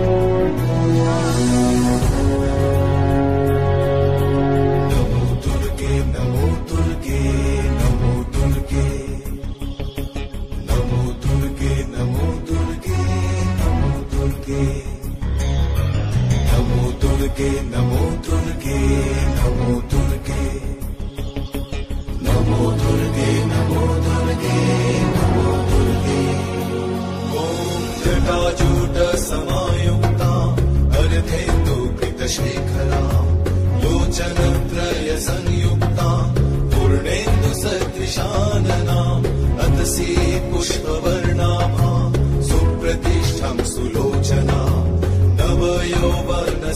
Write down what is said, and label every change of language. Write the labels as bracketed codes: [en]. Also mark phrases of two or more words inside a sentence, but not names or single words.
[sa] নমো দুর্গে নমো দুর্গে নমো দুর্গে, নমো দুর্গে নমো দুর্গে নমো দুর্গে, নমো দুর্গে নমো দুর্গে নমো দুর্গে, নমো দুর্গে নমো দুর্গে নমো দুর্গে। ওম জটাজূট समायुक्ता अर्धेन्दु कृतशेखरा, लोचनत्रय संयुक्ता पूर्णेन्दु सदृशानना, अतसी पुष्पवर्णाभा सुप्रतिष्ठं सुलोचना, नवयौवन